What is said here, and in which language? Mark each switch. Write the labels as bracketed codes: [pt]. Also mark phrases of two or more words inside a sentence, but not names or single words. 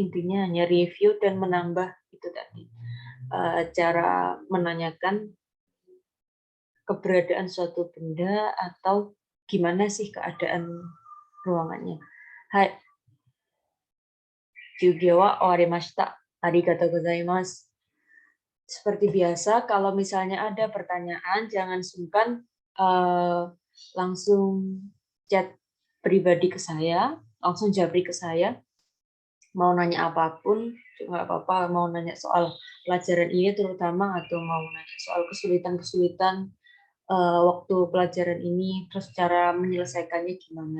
[id] Intinya hanya review dan menambah itu tadi. Cara menanyakan keberadaan suatu benda atau gimana sih keadaan ruangannya. [ja] はい、授業は終わりました. ありがとうございます. [id] Seperti biasa, kalau misalnya ada pertanyaan, jangan sungkan langsung chat pribadi ke saya, langsung japri ke saya. Mau nanya apapun, nggak apa-apa. Mau nanya soal pelajaran ini terutama, atau mau nanya soal kesulitan-kesulitan waktu pelajaran ini, terus cara menyelesaikannya gimana.